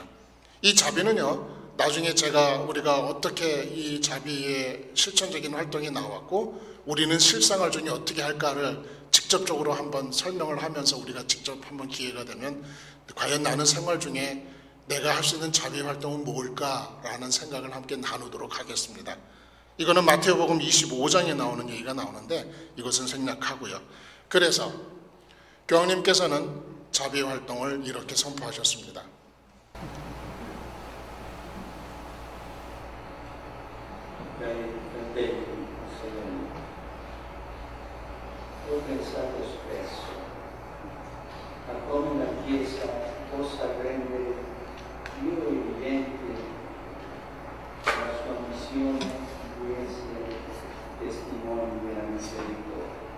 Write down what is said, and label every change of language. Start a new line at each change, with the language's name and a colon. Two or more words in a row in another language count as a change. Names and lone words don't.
Korean: 이 자비는요, 나중에 우리가 어떻게 이 자비의 실천적인 활동이 나왔고 우리는 실생활 중에 어떻게 할까를 직접적으로 한번 설명을 하면서 우리가 직접 한번 기회가 되면 과연 나는 생활 중에 내가 할 수 있는 자비 활동은 뭘까라는 생각을 함께 나누도록 하겠습니다. 이거는 마태복음 25장에 나오는 얘기가 나오는데 이것은 생략하고요. 그래서 교황님께서는 자비 활동을 이렇게 선포하셨습니다.
Italian: Ho pensato spesso a come la Chiesa possa rendere più evidente la sua vocazione di essere testimoni della misericordia.